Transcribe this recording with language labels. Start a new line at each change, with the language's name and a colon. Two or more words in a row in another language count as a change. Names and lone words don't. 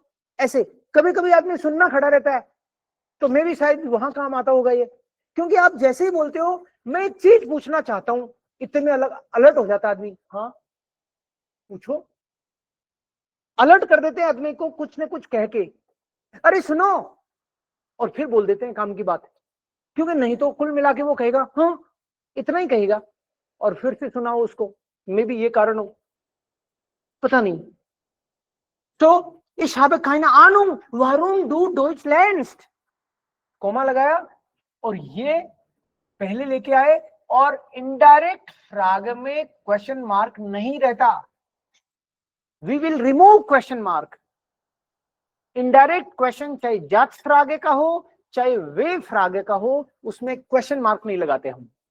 Hindi: ऐसे कभी कभी आदमी सुनना खड़ा रहता है, तो मैं भी शायद वहां काम आता होगा ये, क्योंकि आप जैसे ही बोलते हो मैं एक चीज पूछना चाहता हूं, इतने में अलर्ट हो जाता आदमी, हाँ पूछो, अलर्ट कर देते हैं आदमी को कुछ न कुछ कह के, अरे सुनो, और फिर बोल देते हैं काम की बात, क्योंकि नहीं तो कुल मिला के वो कहेगा हाँ, इतना ही कहेगा और फिर से सुनाओ उसको, मे भी ये कारण हो, पता नहीं।
German: तो ich habe keine Ahnung, warum du Deutsch lernst,
Hindi: कोमा लगाया और ये पहले लेके आए, और इनडायरेक्ट फ्राग में
English: question mark
Hindi: नहीं रहता,
English: we will remove question mark. indirect question
Hindi: चाहे
German: Satzfrage
Hindi: का हो चाहे
German: W-Frage
Hindi: का हो, उसमें
English: question mark
Hindi: नहीं लगाते हम।